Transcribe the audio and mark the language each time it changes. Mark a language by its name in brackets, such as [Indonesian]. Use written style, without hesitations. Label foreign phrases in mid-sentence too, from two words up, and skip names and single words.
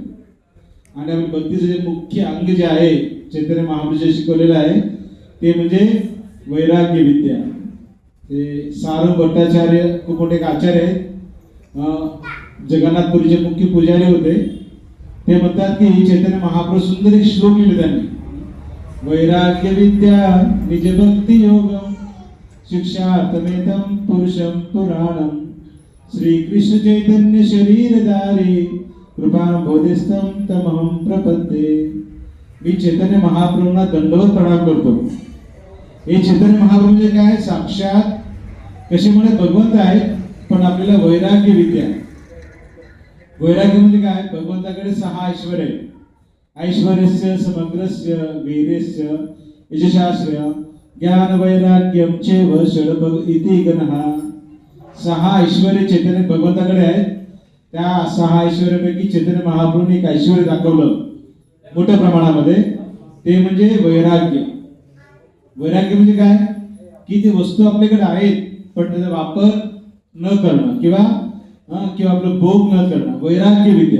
[Marathi] आणि आपण भक्तीचं जे मुख्य अंग जे आहे चैतन्य महाप्रभू जे शिकवलेलं आहे ते म्हणजे वैराग्य विद्या. ते सारंग भट्टाचार्य खूप मोठे एक आचार्य आहेत, जगन्नाथपुरीचे मुख्य पुजारी होते. ते म्हणतात की चैतन्य महाप्रभू सुंदर एक श्लोक लिहिले त्यांनी, [Sanskrit] वैराग्य विद्या निज भक्ती योगम शिक्षार्थमेतम पुरुषम पुराणम श्रीकृष्ण चैतन्य शरीरधारी कृपा बोधिस्तम तमहम प्रपद्ये. [Marathi] मी चैतन्य महाप्रभूंना दंडवत प्रणाम करतो. हे चैतन्य महाप्रभू म्हणजे काय, साक्षात कसे म्हणे भगवंत आहेत, पण आपल्याला वैराग्य विद्या. वैराग्य म्हणजे काय, भगवंताकडे 6 ऐश्वर्य आहे. [Sanskrit] ऐश्वर्यस्य समग्रस्य वीर्यस्य यशशास्त्र ज्ञान वैराग्यम चैव षड्भग इति गणः. [Marathi] 6 ऐश्वर्य चैतन्य भगवंताकडे आहेत. त्या 6 ऐश्वर्यापैकी चैतन्य महाप्रभूंनी एक ऐश्वर्य दाखवलं मोठ्या प्रमाणामध्ये, ते म्हणजे वैराग्य. वैराग्य म्हणजे काय की ती वस्तू आपल्याकडे आहेत पण त्याचा वापर न करणं किंवा आपलं भोग न करणं, वैराग्य विद्या.